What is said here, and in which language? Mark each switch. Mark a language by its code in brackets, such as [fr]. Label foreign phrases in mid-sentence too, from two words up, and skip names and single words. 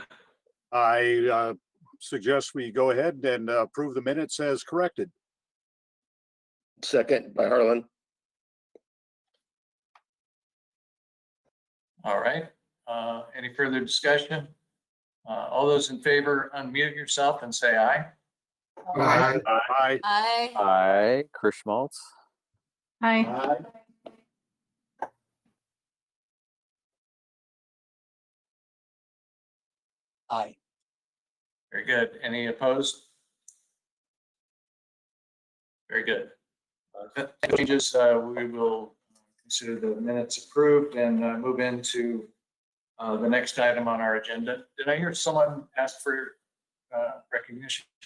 [en] I suggest we go ahead and approve the minutes as corrected. Second by Harlan. All right. Any further discussion? All those in favor, unmute yourself and say aye. Aye. Aye. Aye. Chris Schmaltz. Aye. Aye. Very good. Any opposed? Very good. Changes, we will consider the minutes approved and move into the next item on our agenda. Did I hear someone ask for recognition?